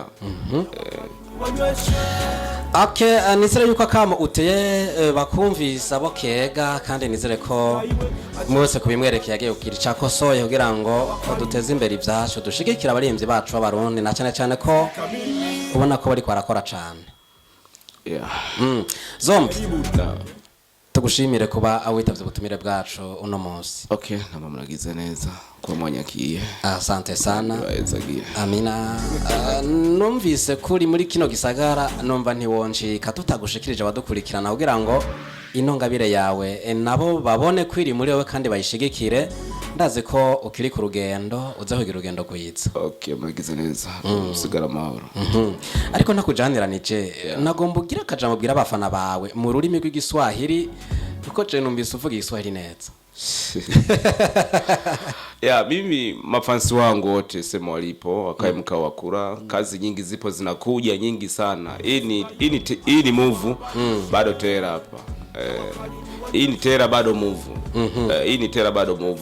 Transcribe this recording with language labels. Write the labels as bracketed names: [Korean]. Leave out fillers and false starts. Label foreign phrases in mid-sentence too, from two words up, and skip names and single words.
[Rundi] nizere yuko akamo uteye bakumvisa bokega kandi nizere ko mwese kubimwerekeye agiye kugira icyakosoye kugira ngo duteze imbere ibyacu dushigikira abarimvyi bacu b'abarundi na cyane ko ubona ko bari kwarakora cyane Zombi tugushimire kuba awitavye ubutumire bwacu uno munsi. Nama muragize neza kwa mwanyakiye. [Swahili] Asante sana. Amina. [Rundi] Numvise kuri muri kino gisagara numva ntiwonjika tutagushikirije abadukurikirana kugira ngo ino ngabire yawe nabo babone kwiri muri wowe kandi bayishigikire. Ndazi ko ukiri ku rugendo uza kugira urugendo kuyitsa. Muragize neza. Usigara amahoro. Ariko nakujaniranije nagomba ugira akajambo bwira abafana bawe mu rurimi rw'igiswahili kuko je numvise uvuga igiswahili neza. [Swahili] Mimi mafansi wangu wote sema walipo wakae mkawakura kazi nyingi zipo zinakuja nyingi sana. Hii ni move bado tera hapa. Hii ni tera bado move. Hii ni tera bado move.